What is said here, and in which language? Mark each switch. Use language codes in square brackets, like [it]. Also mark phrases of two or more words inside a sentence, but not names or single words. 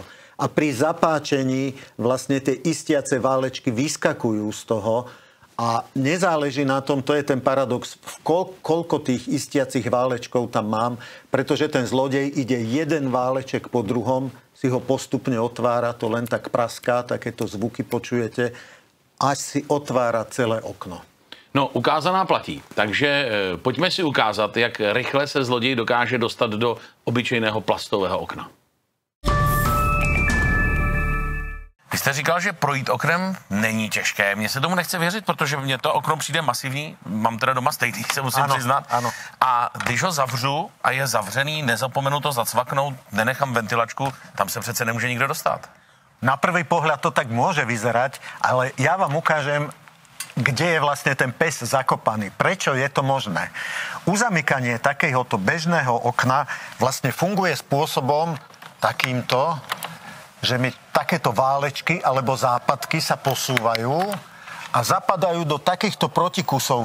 [sk] A pri zapáčení vlastne tie istiace válečky vyskakujú z toho a nezáleží na tom, to je ten paradox, koľko tých istiacich válečkov tam mám, pretože ten zlodej ide jeden váleček po druhom, si ho postupne otvára, to len tak praská, takéto zvuky počujete, až si otvára celé okno. [cs] No, ukázaná platí. Takže pojďme si ukázat, jak rychle se zloděj dokáže dostat do obyčejného plastového okna. Vy jste říkal, že projít oknem není těžké. Mně se tomu nechce věřit, protože mně to okno přijde masivní. Mám teda doma stejný, se musím přiznat. Ano. A když ho zavřu a je zavřený, nezapomenu to zacvaknout, nenechám ventilačku, tam se přece nemůže nikdo dostat. [sk] Na prvý pohľad to tak môže vyzerať, ale ja vám ukážem, kde je vlastne ten pes zakopaný. Prečo je to možné? Uzamykanie takéhoto bežného okna vlastne funguje spôsobom takýmto, že mi takéto válečky alebo západky sa posúvajú a zapadajú do takýchto protikusov.